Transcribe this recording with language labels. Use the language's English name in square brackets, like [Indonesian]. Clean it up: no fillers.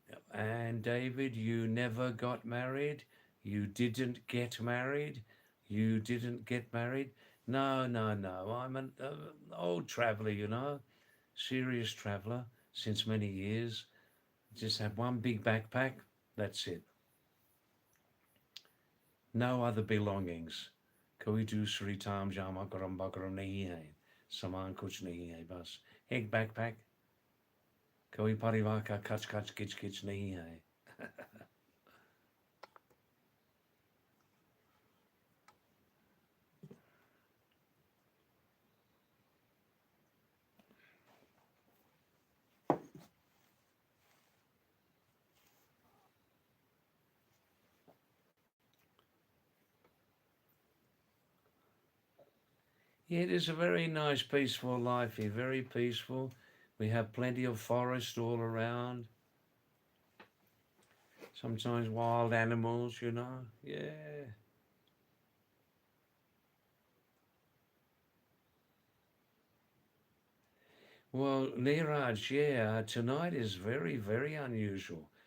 [English] And David, you never got married? You didn't get married? You didn't get married? No, no, no. I'm an old traveller, serious traveller since many years. Just have one big backpack. That's it. No other belongings. [Hindi] कोई दूसरी ताम जामा गरम बगरम नहीं है सामान कुछ नहीं है बस एक बैकपैक कोई परिवार का खच खच किच किच नहीं है [English] Yeah, it is a very nice, peaceful life here. Very peaceful. We have plenty of forest all around. Sometimes wild animals. Yeah. Well, Neeraj, yeah, tonight is very, very unusual.